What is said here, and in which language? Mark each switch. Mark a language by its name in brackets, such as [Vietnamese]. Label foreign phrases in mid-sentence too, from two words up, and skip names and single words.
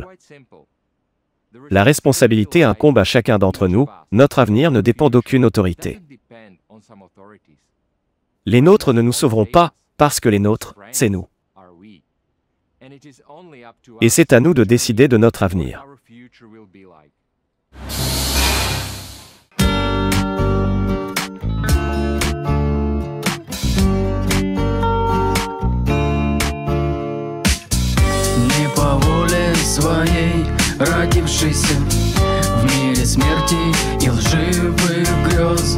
[French] La responsabilité incombe à chacun d'entre nous, notre avenir ne dépend d'aucune autorité. Les nôtres ne nous sauveront pas, parce que les nôtres, c'est nous. Et c'est à nous de décider de notre avenir. [Russian] Не по воле своей родившийся в мире смерти и лживых грез.